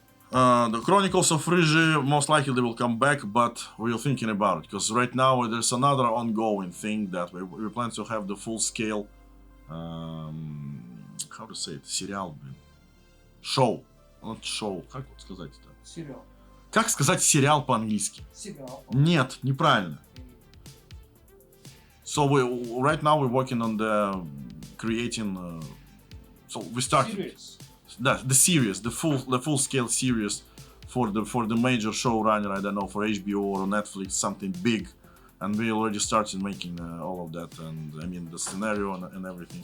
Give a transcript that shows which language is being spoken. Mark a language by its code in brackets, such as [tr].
[en] The Chronicles of Frigi most likely they will come back, but we're thinking about it, because right now there's another ongoing thing that we plan to have the full scale, how to say it, serial show not show, [ru] как вот сказать это? Сериал. Как сказать сериал по-английски? Сериал. Нет, неправильно. [en] So right now we're working on the creating. So we started. Series. The series, the full scale series for the major showrunner. I don't know, for HBO or Netflix, something big, and we already started making all of that, and I mean the scenario and everything.